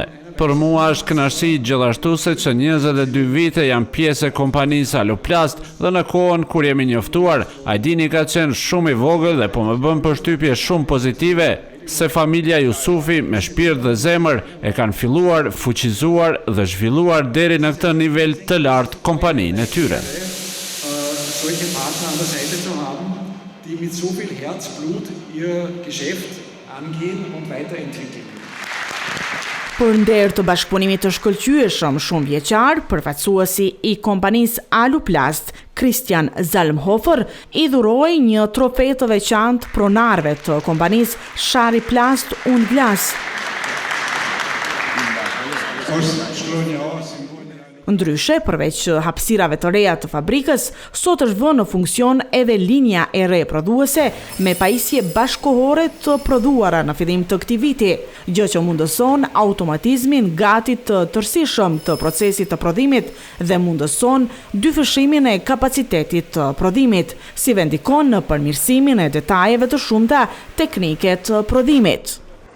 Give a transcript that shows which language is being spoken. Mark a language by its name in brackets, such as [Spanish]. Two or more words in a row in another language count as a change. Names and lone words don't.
[Albanian] Për mua është kënaqësi gjithashtu se që 22 vite jam pjesë e kompanisë Aluplast dhe në kohën kur jemi njoftuar, Ajdini ka qenë shumë i vogël dhe po më bën përshtypje shumë pozitive se familja Jusufi me shpirt dhe zemër e kanë filluar, fuqizuar dhe zhvilluar deri në këtë nivel të lartë kompaninë e tyre. [German] Solche Partner an der Seite zu haben, die mit so viel Herzblut ihr Geschäft angehen und weiterentwickeln. [Albanian] Për nder të bashkëpunimit të shkëlqyeshëm shumë vjeçar, përfaqësuesi i kompanisë Aluplast, Christian Zalmhofer, i dhuroi një trofe të veçantë pronarëve të kompanisë Shari Plast und Glas. Ndryshe, përveç hapësirave të reja të fabrikës, sot është vënë në funksion edhe linja e re prodhuese me pajisje bashkëkohore të prodhuara në fillim të këtij viti, gjë që mundëson automatizmin gati të tërësishëm të procesit të prodhimit dhe mundëson dyfishimin e kapacitetit të prodhimit, si vendikon në përmirësimin e detajeve të shumta teknike të prodhimit.